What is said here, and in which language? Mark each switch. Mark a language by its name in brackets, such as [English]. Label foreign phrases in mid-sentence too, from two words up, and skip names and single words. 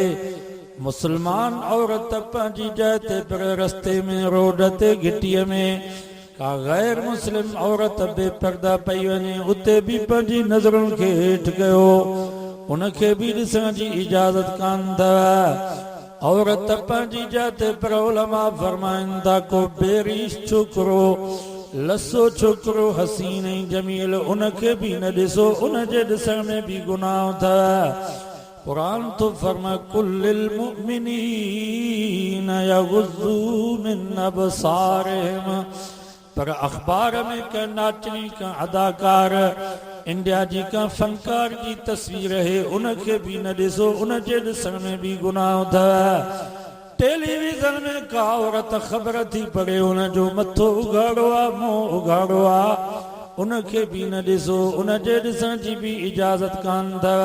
[Sindhi] मुसलमान औरत पंहिंजी जाइ ते, पर रस्ते में, रोड ते, गिटीअ में का गैर मुस्लिम औरत बेपर्दा पई वञे, उते बि पंहिंजी नज़रुनि खे हेठि कयो, उनखे बि ॾिसण जी इजाज़त कान अथव। औरत पंहिंजी जाइ ते, पर उलमा फरमाइनि था को बेरीश छोकिरो, लसो छोकिरो, हसीन ऐं जमील, उनखे बि न ॾिसो, उनजे ॾिसण में बि गुनाह अथव। कुरान तो फरमाए [Arabic] قل للمؤمنين يغضوا من أبصارهم. [Sindhi] पर अखबार में का नाचनी, का अदाकार, इंडिया जी का फनकार जी तस्वीर है, उनखे भी न ॾिसो, उनजे ॾिसण में भी गुनाह अथव। टेलीविज़न में का औरत ख़बर थी पढ़े, उनजो मथो उघाड़ो आहे, मुंहुं उघाड़ो आहे, उनखे भी न ॾिसो, उनजे ॾिसण जी भी इजाज़त कान अथव।